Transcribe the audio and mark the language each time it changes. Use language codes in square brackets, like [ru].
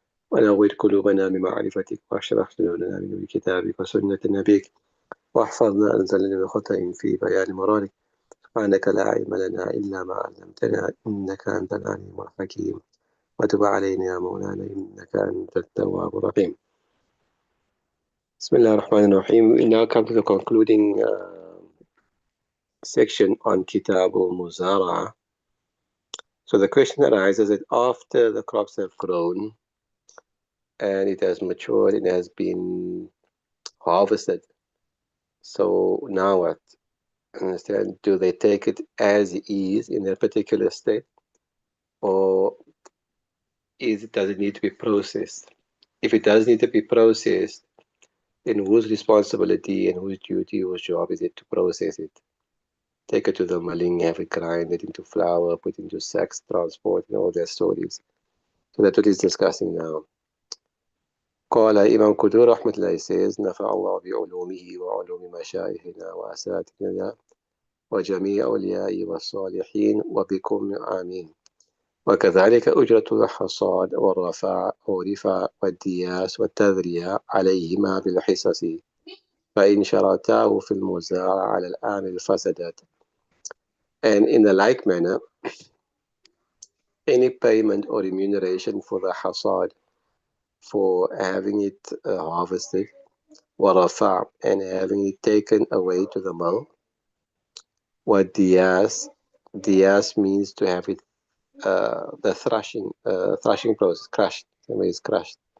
[ar] ونور قلوبنا بمعرفتك، واشرح صدورنا بنور كتابك وسنة نبيك، واحفظنا أن زلنا من خطأ في بيان مرادك. سبحانك لا علم لنا إلا ما علمتنا إنك أنت العليم الحكيم، وتب علينا يا مولانا إنك أنت التواب الرحيم. بسم الله الرحمن الرحيم. [en] We now come to the concluding section on Kitab al-Muzara'a. So the question arises that after the crops have grown and it has matured, it has been harvested. So now what? Understand? Do they take it as is in a particular state, or does it need to be processed? If it does need to be processed, then whose responsibility and whose duty, whose job is it to process it? Take it to the milling, have it grinded into flour, put into sacks, transport, and all their stories. So that's what he's discussing now. [ar] قال إمام كدور رحمة الله says نفع الله بعلومه وعلوم مشايخنا وأساتذتنا وجميع أوليائه والصالحين وبكم آمين. وكذلك أجرة الحصاد والرفع والدياس والتذرية عليهما بالحصص، فإن شرطاه في المزارع على الآمل فسدت. [en] And in the like manner, any payment or remuneration for the hasad, for having it harvested, warafa, and having it taken away to the mill. What dias means to have it the thrashing process crushed, when it's crushed.